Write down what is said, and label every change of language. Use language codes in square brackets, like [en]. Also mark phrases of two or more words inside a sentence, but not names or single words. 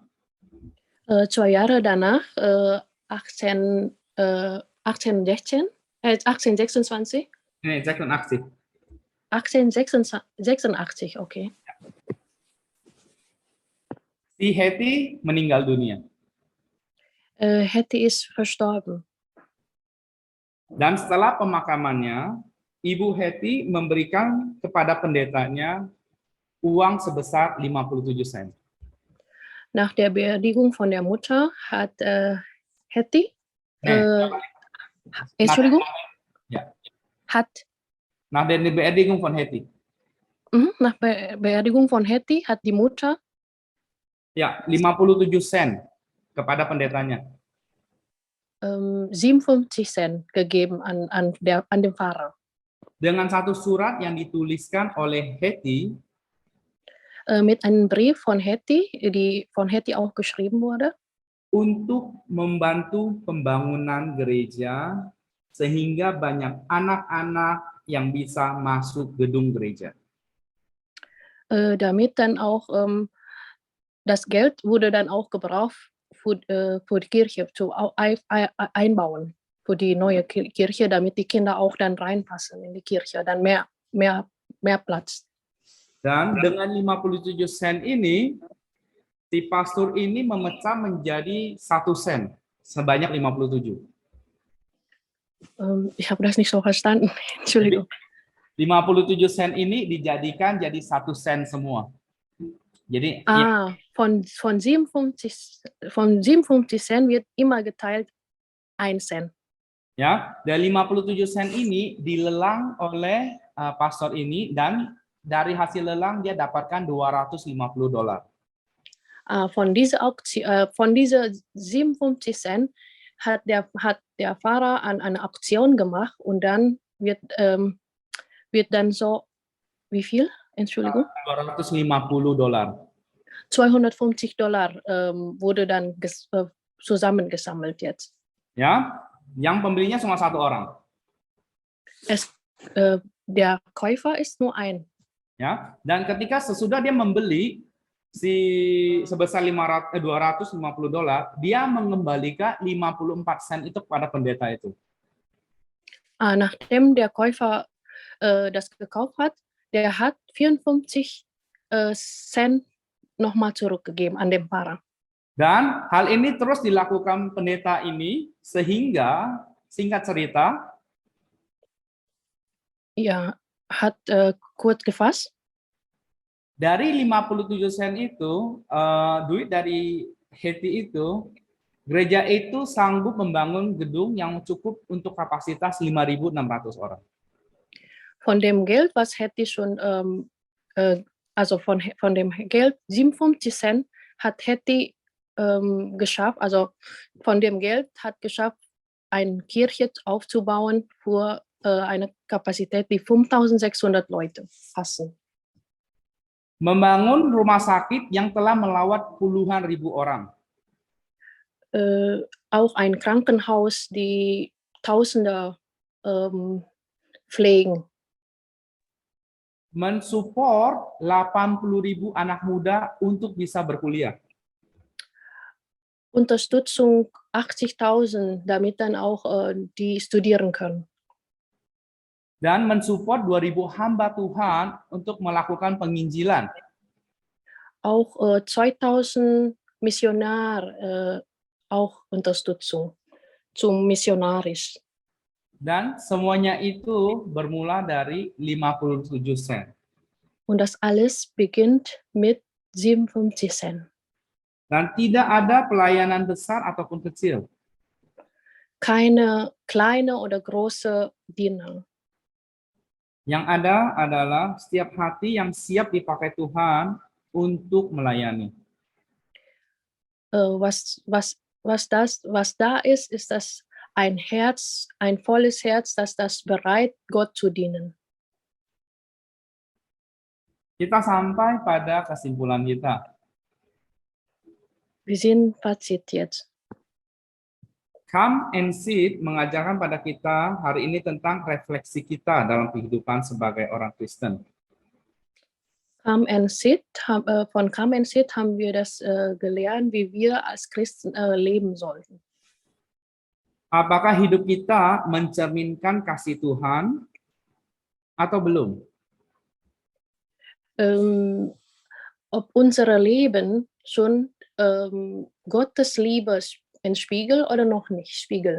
[de] 2 Jahre danach, 1826, [id] Ini 86. 1886, okay. Si Hetty meninggal dunia. [de] Hetty ist verstorben. [id] Dan setelah pemakamannya, Ibu Hetty memberikan kepada pendetanya uang sebesar 57 sen. [de] Nach der Beerdigung von der Mutter hat Hetty, Entschuldigung, Ja. hat, Nach der Beerdigung von Hetty. nach Beerdigung von Hetty hat die Mutter, [id] Ya, 57 sen kepada pendetanya. [de] 57 Cent gegeben an den Pfarrer. [id] Dengan satu surat yang dituliskan oleh Hetty, [de] Mit einem Brief von Hetty, die von Hetty auch geschrieben wurde, [id] untuk membantu pembangunan gereja sehingga banyak anak-anak yang bisa masuk gedung gereja. [de] damit dann auch das Geld wurde dann auch gebraucht für die Kirche zu einbauen, für die neue Kirche, damit die Kinder auch dann reinpassen in die Kirche, dann mehr Platz. [id] Dan dengan 57 sen ini, si pastor ini memecah menjadi 1 sen, sebanyak 57. [de] Ich habe das nicht so verstanden, Entschuldigung. [id] 57 sen ini dijadikan jadi 1 sen semua. Jadi [de] von 57 Cent wird immer geteilt 1 Cent. [id] ya, dari 57 sen ini dilelang oleh pastor ini dan dari hasil lelang dia dapatkan $250. [de] Von dieser 57 Cent hat der Pfarrer an eine Auktion gemacht und dann wird dann so, wie viel? Entschuldigung? $250. $250 wurde dann zusammengesammelt jetzt. [id] Ya, yang pembelinya cuma 1 orang. [de] Der Käufer ist nur ein. [id] Ya, dan ketika sesudah dia membeli sebesar $250, dia mengembalikan 54 sen itu kepada pendeta itu. [de] Nachdem der Käufer das gekauft hat, der hat 54 Cent nochmal zurückgegeben an den Pfarrer. [id] Dan hal ini terus dilakukan pendeta ini sehingga, singkat cerita, [de] Ja, hat kurz gefasst, [id] dari 57 sen itu, duit dari Hetty itu, gereja itu sanggup membangun gedung yang cukup untuk kapasitas 5.600 orang. [de] von dem Geld, was Hetty schon, also von dem Geld 57 Cent hat Hetty geschafft, also von dem Geld hat geschafft, eine Kirche aufzubauen für eine Kapazität, die 5.600 Leute passen. [id] Membangun rumah sakit yang telah melawat puluhan ribu orang. [de] Auch ein Krankenhaus, die Tausende pflegen. [id] Mensupport 80.000 anak muda untuk bisa berkuliah. [de] Unterstützung 80.000, damit dann auch die studieren können. [id] Dan mensupport 2.000 hamba Tuhan untuk melakukan penginjilan. [de] auch 2000 Missionar auch Unterstützung zum missionarisch. [id] Dan semuanya itu bermula dari 57 sen. [de] Und das alles beginnt mit 57 Cent. [id] Dan tidak ada pelayanan besar ataupun kecil. [de] Keine kleine oder große Diener. [id] Yang ada adalah setiap hati yang siap dipakai Tuhan untuk melayani. [de] Was da ist, ist das ein Herz, ein volles Herz, das bereit, Gott zu dienen. [id] Kita sampai pada kesimpulan kita. [de] Wir sind Fazit jetzt. [id] Come and Sit mengajarkan pada kita hari ini tentang refleksi kita dalam kehidupan sebagai orang Kristen. [de] Come and Sit, von Come and Sit haben wir das gelernt, wie wir als Christen leben sollten. [id] Apakah hidup kita mencerminkan kasih Tuhan atau belum? [de] Ob unser Leben schon Gottes Liebe entspiegelt oder noch nicht spiegelt.